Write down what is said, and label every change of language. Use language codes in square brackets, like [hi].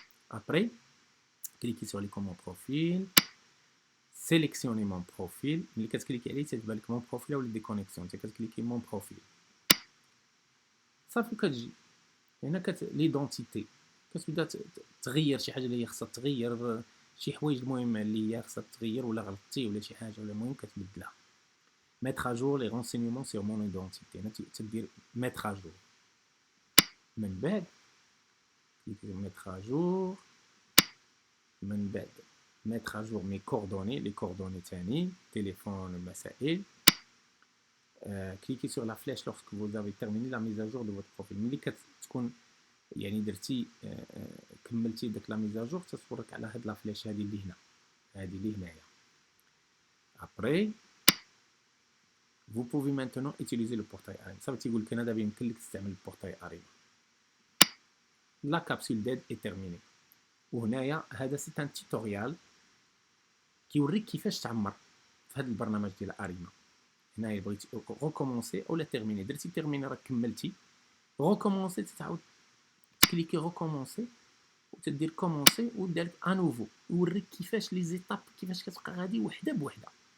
[fr] ابري كليكي sur l'icône mon profil, sélectionnez mon profil. [ar] ملي كتكليكي عليه تتبان لك mon profil ولا ديكونيكسيون، انت كتكليكي mon profil صافي. كتجي هنا ليدونتيتي كتبدا تغير شي حاجه اللي هي خصها تغير، شي حوايج المهم اللي هي خصها تغير ولا غلطتي ولا شي حاجه ولا المهم كتبدلها. [fr] mettre à jour les renseignements sur mon identité. [ar] هنا تدير [fr] mettre à jour. من بعد mettre à jour. من بعد mettre à jour mes coordonnées، les coordonnées تاني téléphone المسائل. cliquez sur la flèche lorsque vous avez terminé la mise à jour de votre profil. [ar] ملي كتكون يعني درتي كملتي داك لا ميز اجور تتفرك على هاد لا فليش هادي اللي هنا، هادي اللي هنايا. [fr] ابري vous pouvez maintenant utiliser le portail Arima. [ar] صافي تيقول لك انا دابا يمكن لك تستعمل البورتاي Arima. لا كابسول ديد اي تيرميني. وهنايا هذا سي ان توتوريال كيوريك كيفاش تعمر في هذا البرنامج ديال Arima. هنايا بغيتي ريكومونسي اولا تيرميني، درتي تيرميني راك كملتي، ريكومونسي تتعاود كليكي ريكومونسي وتدير كومونسي ودارك انوفو، يوريك كيفاش لي زيتاب كيفاش كتبقى غادي وحده بوحده.